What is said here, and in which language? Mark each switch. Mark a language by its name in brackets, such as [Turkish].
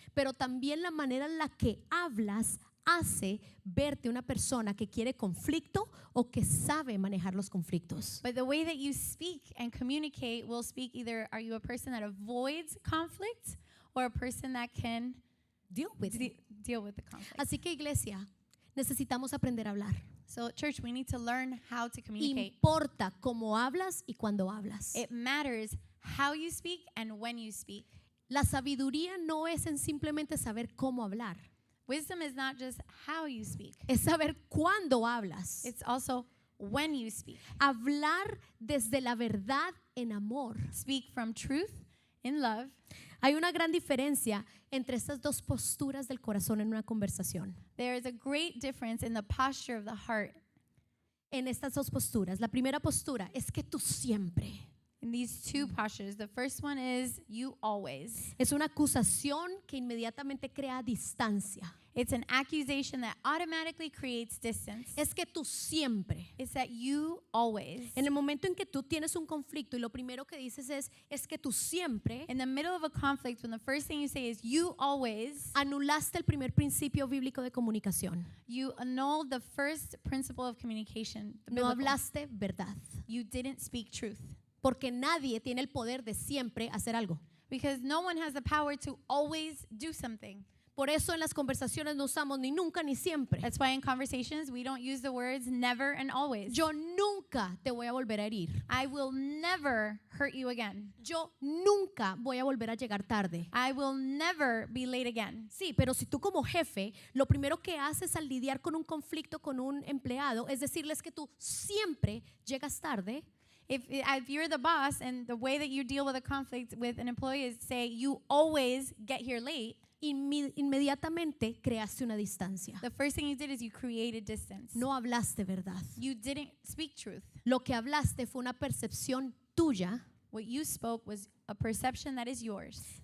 [Spanish] Pero también la manera en la que hablas hace verte una persona que quiere conflicto o que sabe manejar los conflictos. [English] But the way that you speak and communicate will speak either, are you a person that avoids conflict or a person that can Deal with it. deal with the conflict? [Spanish] Así que iglesia, necesitamos aprender a hablar. [English] So church, we need to learn how to communicate. [Spanish] Importa cómo hablas y cuándo hablas. [English] It matters how you speak and when you speak. [Spanish] La sabiduría no es en simplemente saber cómo hablar, [English] Wisdom is not just how you speak. [Spanish] es saber cuándo hablas. [English] It's also when you speak. [Spanish] Hablar desde la verdad en amor. [English] Speak from truth in love. [Spanish] Hay una gran diferencia entre estas dos posturas del corazón en una conversación. [English] There is a great difference in the posture of the heart. [Spanish] En estas dos posturas, la primera postura es que tú siempre. [English] In these two postures, the first one is you always. [Spanish] Es una acusación que inmediatamente crea distancia. [English] It's an accusation that automatically creates distance. [Spanish] Es que tú siempre. [English] It's that you always. [Spanish] En el momento en que tú tienes un conflicto y lo primero que dices es que tú siempre [English] In the middle of a conflict, when the first thing you say is you always, [Spanish] anulaste el primer principio bíblico de comunicación. [English] you annulled the first principle of communication. The [Spanish] No [English] biblical. [Spanish] hablaste verdad. [English] You didn't speak truth. [Spanish] Porque nadie tiene el poder de siempre hacer algo. [English] Because no one has the power to always do something. [Spanish] Por eso en las conversaciones no usamos ni nunca ni siempre. [English] That's why in conversations we don't use the words never and always. [Spanish] Yo nunca te voy a volver a herir. [English] I will never hurt you again. [Spanish] Yo nunca voy a volver a llegar tarde. [English] I will never be late again. [Spanish] Sí, pero si tú como jefe, lo primero que haces al lidiar con un conflicto con un empleado es decirles que tú siempre llegas tarde, [English] If you're the boss and the way that you deal with a conflict with an employee is say you always get here late, [Spanish] inmediatamente creaste una distancia. [English] the first thing you did is you created distance. [Spanish] No hablaste verdad. [English] You didn't speak truth. [Spanish] Lo que hablaste fue una percepción tuya [English] What you spoke was a perception that is yours